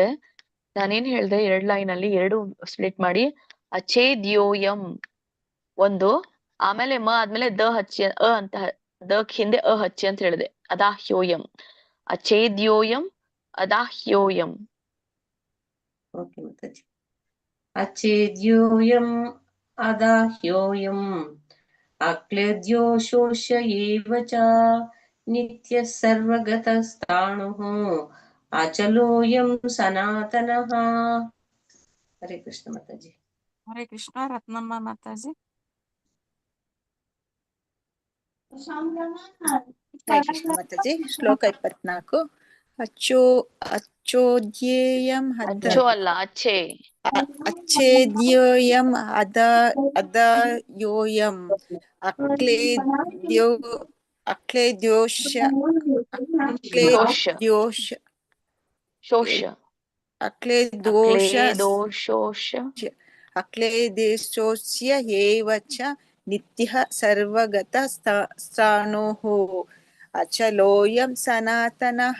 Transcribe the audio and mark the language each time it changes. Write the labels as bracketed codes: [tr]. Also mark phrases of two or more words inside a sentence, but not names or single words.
[kn] ನಾನೇನ್ ಹೇಳ್ದೆ, 2 ಲೈನ್ ಅಲ್ಲಿ 2 ಸ್ಪ್ಲಿಟ್ ಮಾಡಿ ಅಚೇದ್ಯೋಯಂ ಒಂದು, ಆಮೇಲೆ ಮ ಆದ್ಮೇಲೆ ದ ಹಚ್ಚಿ ಅಂತ ದಕ್ ಹಿಂದೆ ಹಚ್ಚಿ ಅಂತ ಹೇಳಿದೆ. [sa] ಅದಾಹ್ಯೋಯಂ, ಅಚೇದ್ಯೋಯಂ, ಅದಾಹ್ಯೋಯಂ. [kn] ಓಕೆ ಮಾತಾಜಿ. [sa] ಅಚೇದ್ಯೋಯಂ ಅದಾಹ್ಯೋಯಂ ಅಕ್ಲೇದ್ಯೋ ಶೋಷ್ಯ ಏವ ಚ ನಿತ್ಯ ಸರ್ವಗತಸ್ಥಾಣುಃ ಅಚಲೋಯಂ ಸನಾತನಃ. ಹರೇ ಕೃಷ್ಣ ಮಾತಾಜಿ. ಹರೇ ಕೃಷ್ಣ. ರತ್ನಮ್ಮ ಮಾತಾಜಿ. ಹರೇ ಕೃಷ್ಣ ಮಾತಾಜಿ. [kn] ಶ್ಲೋಕ 24. ಅಚ್ಚೋದ್ಯೇಯಂ ಅಚ್ಚೋ ಅಲ್ಲ, ಅಚ್ಚೆ. [sa] ಅಚ್ಛೇದ್ಯೋಯಂ ಅದಾಯೋಯಂ ಅಕ್ಲೇದ್ಯೋಷ ಅಕ್ಲೇದೇಶೋಸ್ಯ ಏವ ಚ ನಿತ್ಯಃ ಸರ್ವಗತಃ ಸ್ಥಾಣುಃ ಅಚಲೋಯಂ ಸನಾತನಃ.